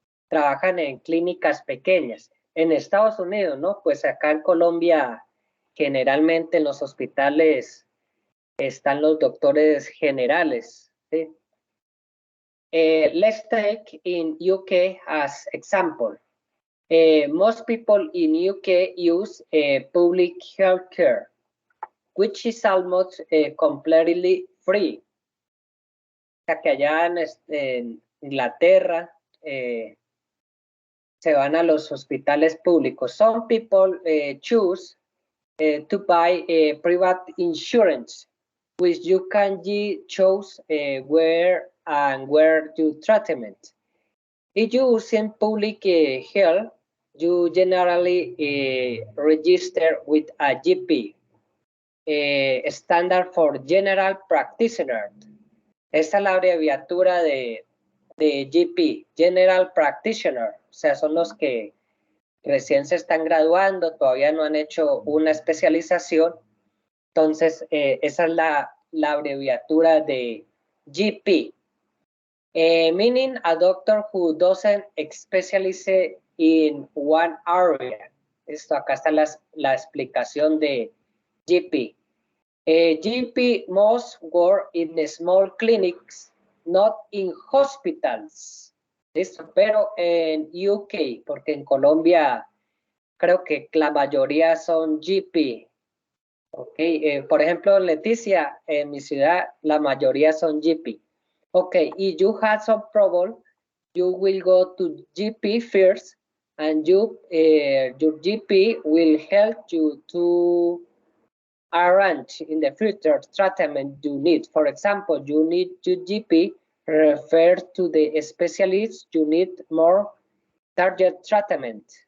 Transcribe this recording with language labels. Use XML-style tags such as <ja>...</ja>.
<es>Trabajan en clínicas pequeñas. En Estados Unidos, ¿no? Pues acá en Colombia, generalmente en los hospitales están los doctores generales, ¿sí?</es> <en>Let's take in UK as example. Most people in UK use public health care, which is almost completely free.</en> <es>O sea que allá en Inglaterra se van a los hospitales públicos.</es> <en>Some people choose to buy private insurance, which you can choose where you treatment. If you using public health, you generally register with a GP, standard for general practitioner.</en> <es>Esa es la abreviatura de GP, General Practitioner, o sea, son los que recién se están graduando, todavía no han hecho una especialización, entonces esa es la abreviatura de GP,</es> <en>meaning a doctor who doesn't specialize in one area.</en> <es>Esto acá está la explicación de GP.</es> <en>GP must work in small clinics, not in hospitals.</en> <es>¿Listo? Pero en UK, porque en Colombia creo que la mayoría son GP. Ok, por ejemplo, Leticia, en mi ciudad la mayoría son GP.</es> <en>Ok, if you have some problem, you will go to GP first, and your GP will help you to arrange in the future treatment you need. For example, you need your GP refer to the specialist, you need more target treatment.</en>